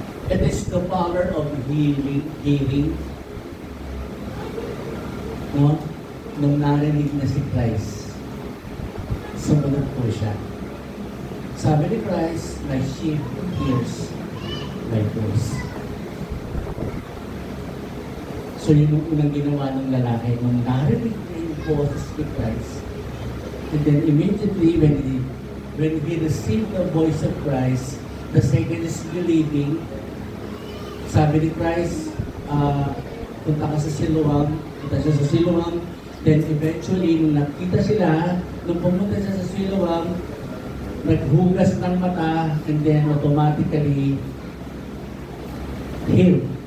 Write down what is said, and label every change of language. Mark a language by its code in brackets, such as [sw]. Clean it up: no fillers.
[en] It is the power of healing. No? [tl] Nung narinig na si Christ, sumunod po siya. Sabi ni [en] Christ, my sheep hears my voice. [tl] So yun yung unang ginawa ng lalaki nung narinig na yung boses ni Christ. [en] And then immediately when he received the voice of Christ, the second is believing. [tl] Sabi ni Christ, punta ka sa Siloam, punta siya sa Siloam, [en] then eventually, [tl] nung nakita sila, nung pumunta siya sa Siloam, naghugas ng mata, [en] and then automatically healed.